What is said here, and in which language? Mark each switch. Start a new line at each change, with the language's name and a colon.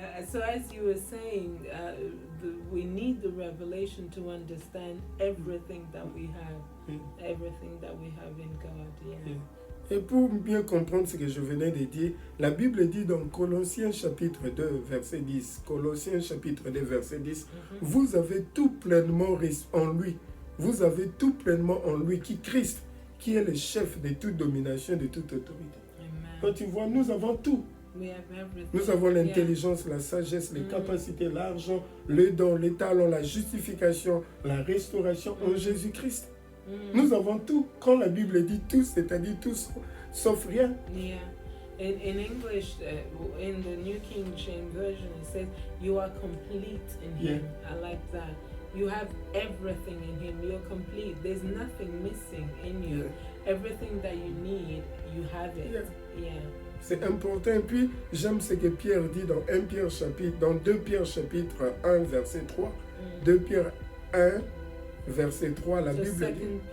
English: So as you were saying, we need the revelation to understand everything that we have, everything that we have in God.
French: Et pour bien comprendre ce que je venais de dire, la Bible dit dans Colossiens chapitre 2, verset 10, Colossiens chapitre 2, verset 10, vous avez tout pleinement en lui. Vous avez tout pleinement en lui, qui Christ, qui est le chef de toute domination, de toute autorité. Quand tu vois, nous avons tout. Nous avons l'intelligence, la sagesse, les capacités, l'argent, le don, les talents, la justification, la restauration en Jésus-Christ. Nous avons tout. Quand la Bible dit tout, c'est-à-dire tout sauf rien.
English: In English, in the New King James Version, it says, you are complete in Him. I like that. You have everything in Him. You're complete. There's nothing missing in you. Everything that you need, you have it.
French: C'est important. Et puis, j'aime ce que Pierre dit dans 2 Pierre chapitre 1, verset 3. 2 Pierre 1, verset 3, la Bible dit...